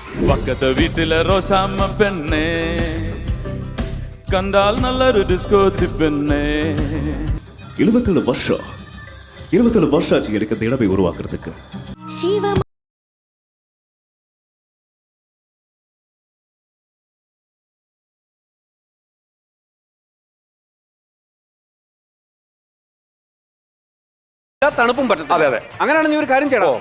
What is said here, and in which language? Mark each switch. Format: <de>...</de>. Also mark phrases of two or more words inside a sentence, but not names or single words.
<ml>പക്കത്തെ വീട്ടിലെ റോസാമ്മ പെണ്ണേ കണ്ടാൽ നല്ലൊരു ഡിസ്കോത്തി പെണ്ണേ.</ml> <ta>27 வருஷம் ஆச்சு எனக்கு இந்த இடமை உருவாக்குறதுக்கு.</ta> <ml>തണുപ്പും പറ്റത്തില്ല. അതെ അതെ. അങ്ങനെയാണെങ്കിൽ ഒരു കാര്യം ചെയ്യണം.</ml>